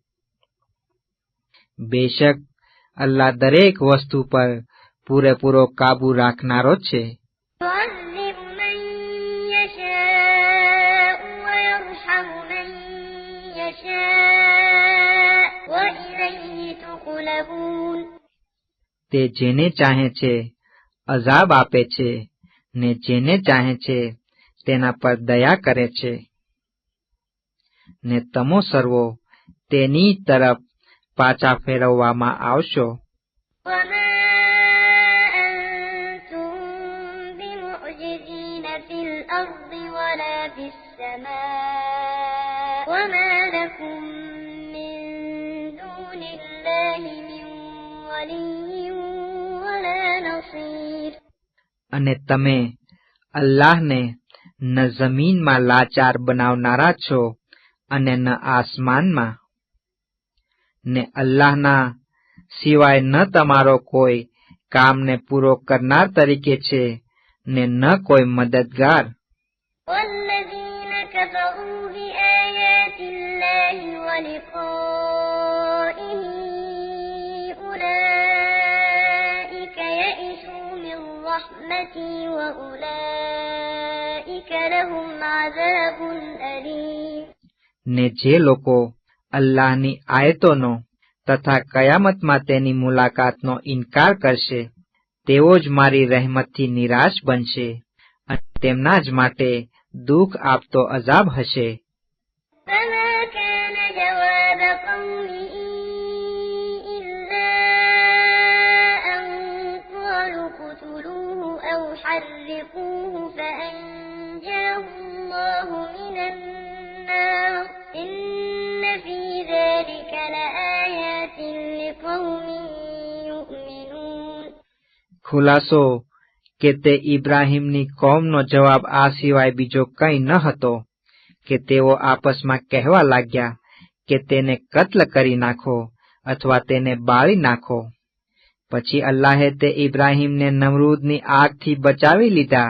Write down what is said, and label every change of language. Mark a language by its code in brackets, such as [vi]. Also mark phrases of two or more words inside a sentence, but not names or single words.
[gu] બેશક અલ્લાહ દરેક વસ્તુ પર પૂરેપૂરો કાબુ રાખનારો છે. [ar] يُعَذِّبُ مَن يَشَاءُ وَيَرْحَمُ مَن يَشَاءُ وَإِلَيْهِ تُقْلَبُونَ. [gu] તે જેને ચાહે છે અઝાબ આપે છે ને જેને ચાહે છે તેના પર દયા કરે છે ને તમો સર્વો તેની તરફ પાછા ફેરવવામાં આવશો. [ar] وَمَا أَنتُم بِمُعْجِزِينَ فِي الْأَرْضِ وَلَا فِي السَّمَاءِ وَمَا لَكُم مِّن دُونِ اللَّهِ مِن وَلِيٍّ وَلَا نَصِيرٍ. [gu] અને તમે અલ્લાહને ન જમીનમાં લાચાર બનાવનારા છો અને ન આસમાનમાં, ને અલ્લાહના સિવાય ન તમારો કોઈ કામને પૂરો કરનાર તરીકે છે ને ન કોઈ મદદગાર. [ar] وَالَّذِينَ كَفَرُوا بِآيَاتِ اللَّهِ وَلِقَائِهِ أُولَئِكَ يَئِسُوا مِن رَّحْمَتِي وَأُولَئِكَ لَهُمْ عَذَابٌ أَلِيمٌ. [gu] ને જે લોકો અલ્લાહની આયતોનો તથા કયામતમાં તેની મુલાકાતનો ઇનકાર કરશે તેઓ જ મારી રહેમતથી નિરાશ બનશે અને તેમના જ માટે દુઃખ આપતો અઝાબ હશે. [ar] فَمَا كَانَ جَوَابَ قَوْمِهِ إِلَّا أَن قَالُوا اقْتُلُوهُ أَوْ حَرِّقُوهُ فَأَنجَاهُ اللَّهُ مِنَ النَّارِ إِنَّ فِي ذَلِكَ لَآيَاتٍ لِقَوْمٍ يُؤْمِنُونَ. [gu] ખુલાસો કે તે ઇબ્રાહીમની કૌમનો જવાબ આ સિવાય બીજો કંઈ ન હતો કે તેઓ આપસમાં કહેવા લાગ્યા કે તેને કત્લ કરી નાખો અથવા તેને બાળી નાખો. પછી અલ્લાહે તે ઇબ્રાહીમને નમરૂદની આગથી બચાવી લીધા.